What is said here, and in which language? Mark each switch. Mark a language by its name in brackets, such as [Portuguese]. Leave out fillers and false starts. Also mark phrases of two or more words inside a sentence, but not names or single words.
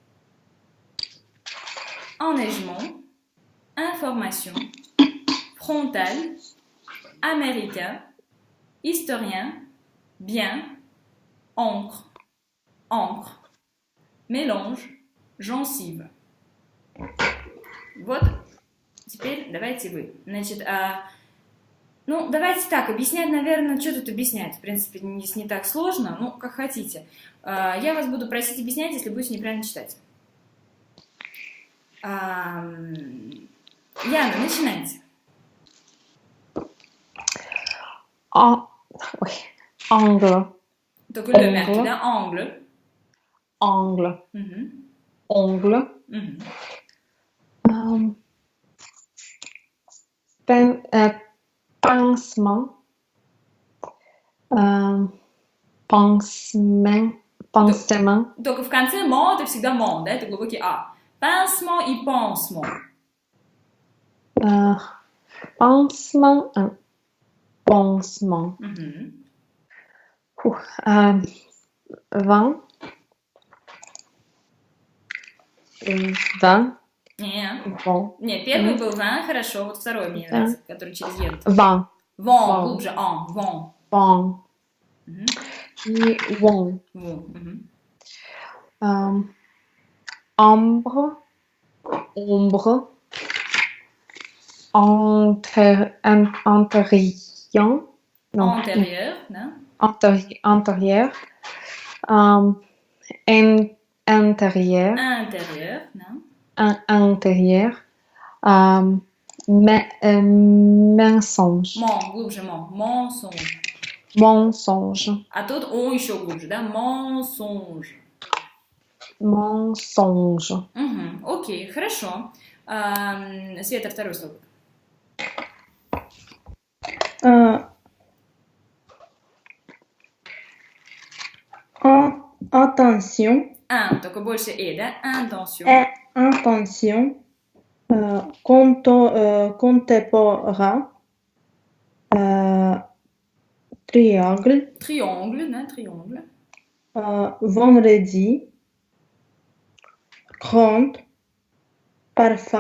[French] enneigement, information, frontal, américain, historien, bien, encre, encre, mélange, gencive. [Russian] Вот, теперь давайте вы. Значит, давайте так, объяснять, наверное, что тут объяснять. В принципе, не так сложно, ну, как хотите. Я вас буду просить объяснять, если будете неправильно читать. Яна, начинайте. Angle. Только le мягкий, да? Angle. [French] Angle. Ongle. [Russian] Pansement. Pansement. Только в конце «мо» это всегда «мо», да? Это глубокий «а». Pansement и pansement. Pansement. Pansement. Vin. Vin. Не, первый был «вин», хорошо, вот второй мне нравится, который через «ен». Vin. «Вон», глубже «ан», «вон». Vin. И вон. [French] Ambre, ombre, antérien, non, Antérieur, non? antérieur, intérieur, Intérieur, non? intérieur, mensonge, [Russian] Глубже, mensonge. mensonge, А тут он еще глубже, да? Mensonge. mensonge, Угу, окей, хорошо. Света, второе слово. Attention, Только больше да? Intention. [French] intention, contemporain, triangle, [Russian] Triangle, да? Triangle. [French] vendredi, grande, parfum,